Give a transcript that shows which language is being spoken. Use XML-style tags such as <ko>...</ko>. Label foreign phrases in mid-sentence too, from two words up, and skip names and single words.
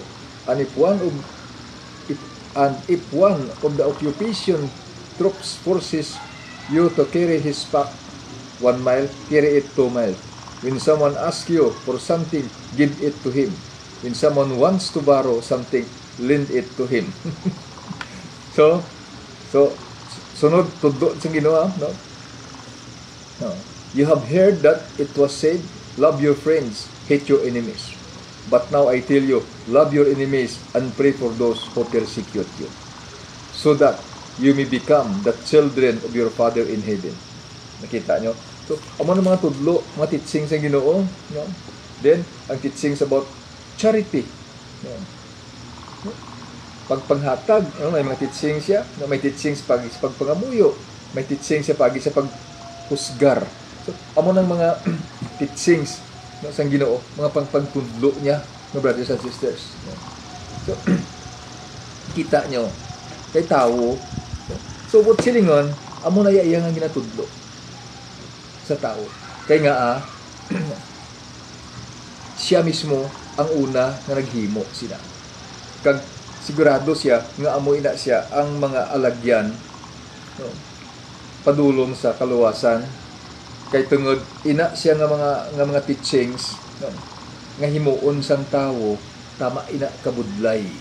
<en>And if one of the occupation troops forces you to carry his pack 1 mile, carry it 2 miles. When someone asks you for something, give it to him. When someone wants to borrow something, lend it to him.</en> <hil>So sunod tudlo sa Ginoo, no? No.</hil> <en>You have heard that it was said, love your friends, hate your enemies. But now I tell you, love your enemies and pray for those who persecute you, so that you may become the children of your Father in heaven.</en> <hil>Nakita nyo? So, amo na mga tudlo,</hil> <en>mga teachings</en> <hil>ang Ginoo, no? Then, ang teachings about charity. No? Pagpanghatag, no? May mga teachings siya, no? May teachings pagi sa pagpangamuyo, may teachings siya pagi sa paghusgar. So, amo ng mga teachings, no, sa Ginoo, mga pagtudlo niya, no,</hil> <en>brothers and sisters.</en> <hil>No? So, kita nyo, kay tao,</hil> <en>so what</en> <hil>silingon, amo na iya nga ginatudlo sa tao. Kaya nga siya mismo ang una nga naghimo sila. Kag sigurado siya nga amo ina siya ang mga alagyan no, padulong sa kaluwasan kay tungod ina siya nga mga teachings no, nga himuon sang tawo tama ina kabudlay.</hil>